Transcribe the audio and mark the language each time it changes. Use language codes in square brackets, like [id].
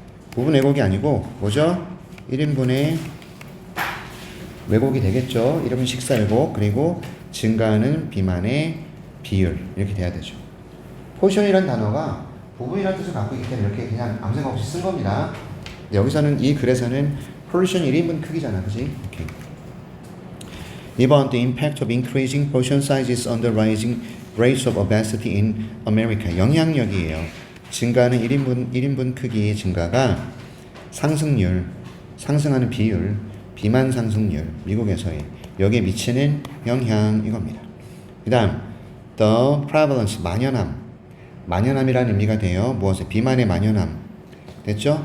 [ko] 부분 왜곡이 아니고 뭐죠? 1인분의 왜곡이 되겠죠? 1인분 식사 왜곡. 그리고 증가하는 비만의 비율. 이렇게 돼야 되죠. 포션이란 단어가 부분이라는 뜻을 갖고 있기 때문에 이렇게 그냥 아무 생각 없이 쓴 겁니다. 여기서는 이 글에서는 포션 1인분 크기잖아. 그지? 오케이. [en] 2번 The impact of increasing portion sizes on the rising rates of obesity in America. [ko] 영향력이에요. 증가하는 1인분 크기의 증가가 상승하는 비율, 비만 상승률, 미국에서의 여기에 미치는 영향 이겁니다. 그 다음 The prevalence, 만연함이라는 의미가 돼요. 무엇에? 비만의 만연함. 됐죠?